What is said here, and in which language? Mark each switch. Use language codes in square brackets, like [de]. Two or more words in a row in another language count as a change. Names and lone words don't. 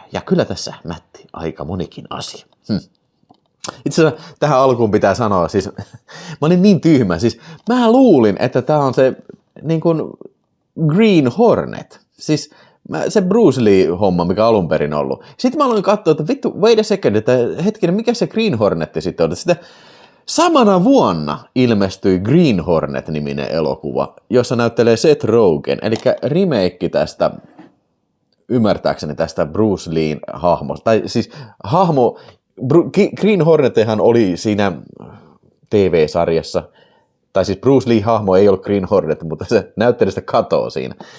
[fi] Ja kyllä tässä mätti aika monikin asia. Itse asiassa tähän alkuun pitää sanoa, siis mä olin niin tyhmä, siis mä luulin, että tää on se niin kuin Green Hornet, siis se Bruce Lee-homma, mikä alun perin ollut. Sitten mä aloin katsoa, että vittu, [en] wait a second, [fi] että hetkinen, mikä se Green Hornetti sitten on? Sitten samana vuonna ilmestyi Green Hornet-niminen elokuva, jossa näyttelee Seth Rogen, eli remake tästä, ymmärtääkseni tästä Bruce Leen hahmosta, tai siis hahmo, Green Hornethan oli siinä TV-sarjassa, tai siis Bruce Lee-hahmo ei ollut Green Hornet, mutta se näyttelijästä katoo siinä.